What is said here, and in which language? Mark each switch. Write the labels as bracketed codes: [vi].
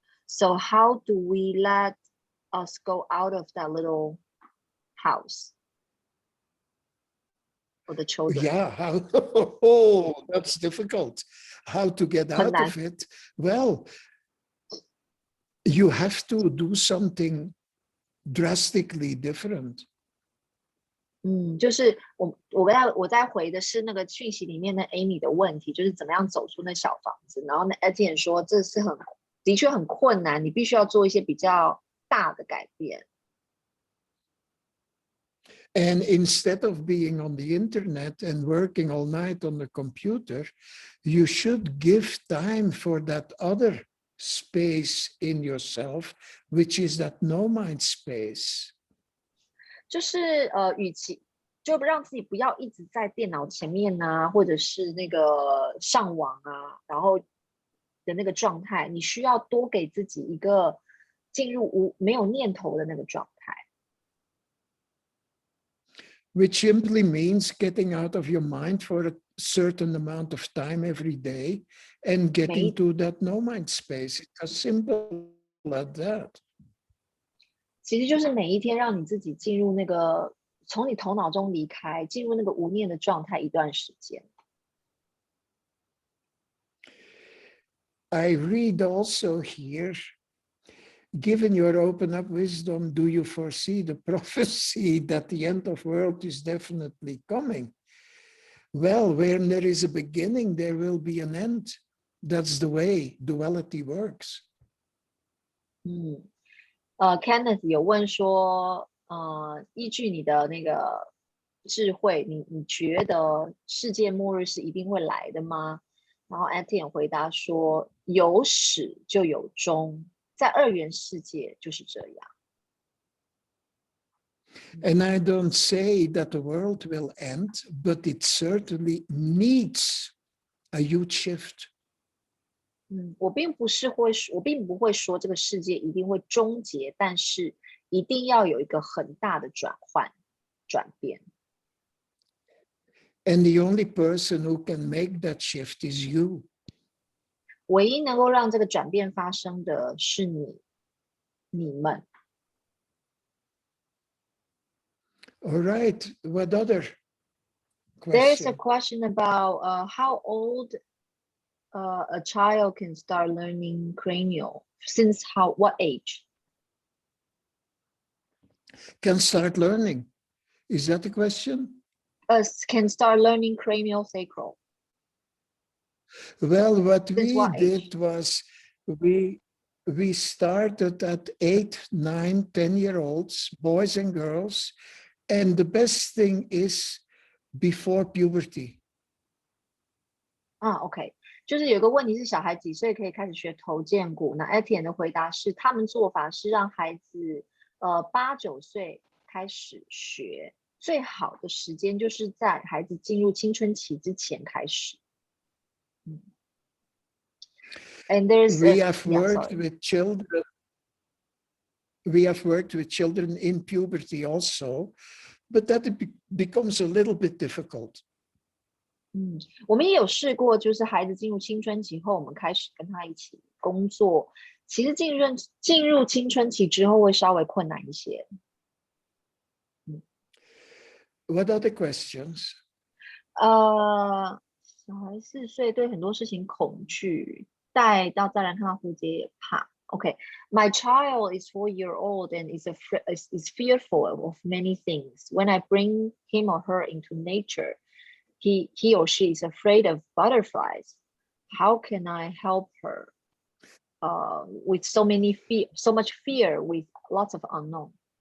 [en] So how do we let us go out of that little house for the children? Yeah, oh, that's difficult. How to get out of it? Well, you have to do something drastically different. [zh] 就是我在回的是那个讯息里面的 Amy 的问题，就是怎么样走出那小房子。然后呢 Etienne 说这是的确很困难，你必须要做一些比较大的改变。 [en] And instead of being on the internet and working all night on the computer, you should give time for that other space in yourself, which is that no mind space. [zh] 就是与其就让自己不要一直在电脑前面啊，或者是那个上网啊，然后的那个状态，你需要多给自己一个进入没有念头的那个状态。 [en] Which simply means getting out of your mind for a certain amount of time every day and getting to that no mind space. It's as simple as that. [zh] 其实就是每一天让你自己进入那个从你头脑中离开，进入那个无念的状态一段时间。 [en] I read also here, given your open up wisdom, do you foresee the prophecy that the end of the world is definitely coming? Well, where there is a beginning, there will be an end. That's the way duality works. [zh] Kenneth 有问说，依据你的那个智慧，你觉得世界末日是一定会来的吗？然后 Etienne 回答说，有始就有终，在二元世界就是这样。 [en] And I don't say that the world will end, but it certainly needs a huge shift. [zh] 我并不会说这个世界一定会终结，但是一定要有一个很大的转变。 [en] And the only person who can make that shift is you. [zh] 唯一能够让这个转变发生的是你们。 [en] All right, what other question? There is a question about how old a child can start learning Cranio. Since what age? Can start learning. Is that the question? Can start learning Craniosacral. Well, what we did was we started at 8, 9, 10-year-olds, boys and girls, and the best thing is before puberty. [zh] OK， 就是有个问题是小孩几岁可以开始学头荐骨？那 Etienne 的回答是，他们做法是让孩子8、9岁开始学，最好的时间就是在孩子进入青春期之前开始。 [en] And we have worked with children. We have worked with children in puberty also, but that becomes a little bit difficult. [zh] 我们也有试过，就是孩子进入青春期后，我们开始跟他一起工作。其实进入青春期之后会稍微困难一些。 [en] What are the questions? [zh] 小孩4岁对很多事情恐惧，带到自然看到蝴蝶也怕。 [en] Okay, my child is 4-year-old and is fearful of many things. When I bring him or her into nature, he or she is afraid of butterflies. How can I help her with so much fear, with lots of unknown?